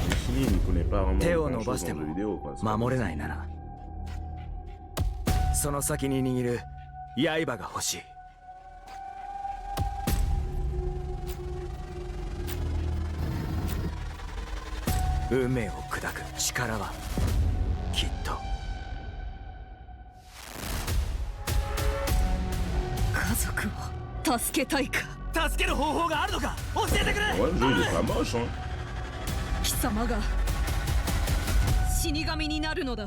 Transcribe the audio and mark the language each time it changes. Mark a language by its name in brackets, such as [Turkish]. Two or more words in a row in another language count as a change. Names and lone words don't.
[French] Mais Shinny, il ne connaît pas vraiment grand chose dans le jeu vidéo, quoi. C'est pas comme si- [Japanese] その先に握る刃が欲しい。運命を砕く力はきっと。家族を助けたいか。助ける方法があるのか教えてくれ。 [French] Ouais, le jeu, il est pas moche, hein. [Japanese] 貴様が死神になるのだ。